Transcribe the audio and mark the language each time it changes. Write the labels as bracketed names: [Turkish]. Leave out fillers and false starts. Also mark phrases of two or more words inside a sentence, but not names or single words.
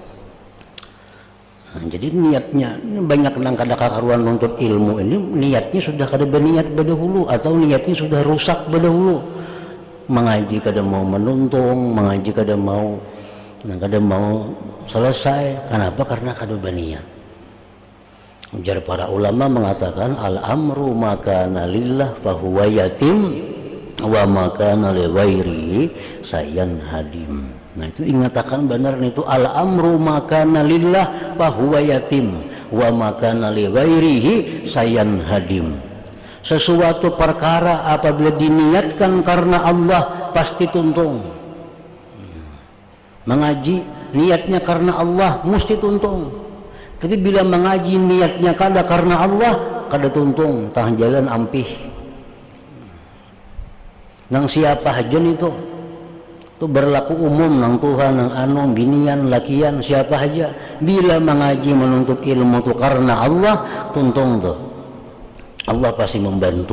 [Banjar] Nah, jadi niatnya banyak nang kada karuan nuntut ilmu ini niatnya sudah kada berniat berdahulu atau niatnya sudah rusak berdahulu. Mengaji kada mau menuntung, mengaji kada mau selesai. Kenapa? Karena kada berniat. Ujar para ulama mengatakan [Arabic] الأمر ما كان لله فهو يتم وما كان لغيره سينهدم. [Banjar] Nah itu ingatakan benar itu [Arabic] الأمر ما كان لله فهو يتم وما كان لغيره سينهدم. [Banjar] Sesuatu perkara apabila diniatkan karena Allah pasti tuntung. Mengaji niatnya karena Allah mesti tuntung. Tapi bila mengaji niatnya kada karena Allah kada tuntung, tah jalan ampih. Nang siapa hajan itu berlaku umum nang Tuhan nang anu binian lakian siapa aja bila mengaji menuntut ilmu itu karena Allah tuntung tuh Allah pasti membantu.